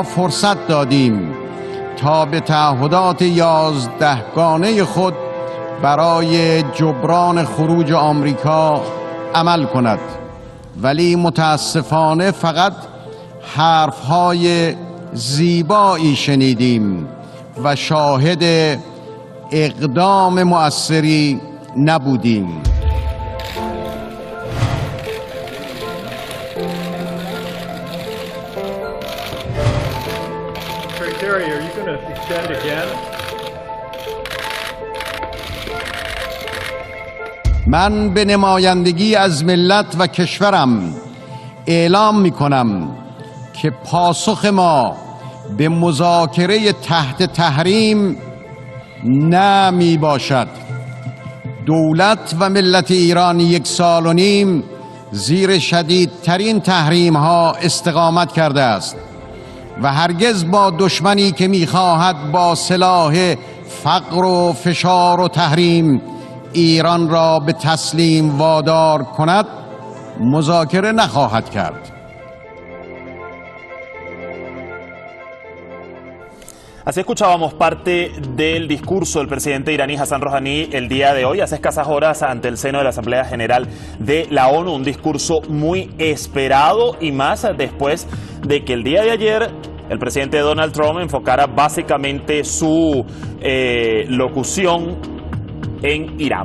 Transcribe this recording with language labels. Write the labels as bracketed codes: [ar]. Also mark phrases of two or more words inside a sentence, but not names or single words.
[fa] فرصت دادیم تا به تعهدات 11گانه خود برای جبران خروج آمریکا عمل کند، ولی متاسفانه فقط حرفهای زیبایی شنیدیم و شاهد اقدام مؤثری نبودیم. [en] Terry, are you going to extend again? [fa] من به نمایندگی از ملت و کشورم اعلام می کنم که پاسخ ما به مذاکره تحت تحریم نه می باشد. دولت و ملت ایران 1.5 سال زیر شدیدترین تحریم ها استقامت کرده است و هرگز با دشمنی که می‌خواهد با سلاح فقر و فشار و تحریم ایران را به تسلیم وادار کند مذاکره نخواهد کرد. [es] Así escuchábamos parte del discurso del presidente iraní Hassan Rouhani el día de hoy, hace escasas horas ante el seno de la Asamblea General de la ONU, un discurso muy esperado y más después de que el día de ayer el presidente Donald Trump enfocara básicamente su locución en Irán.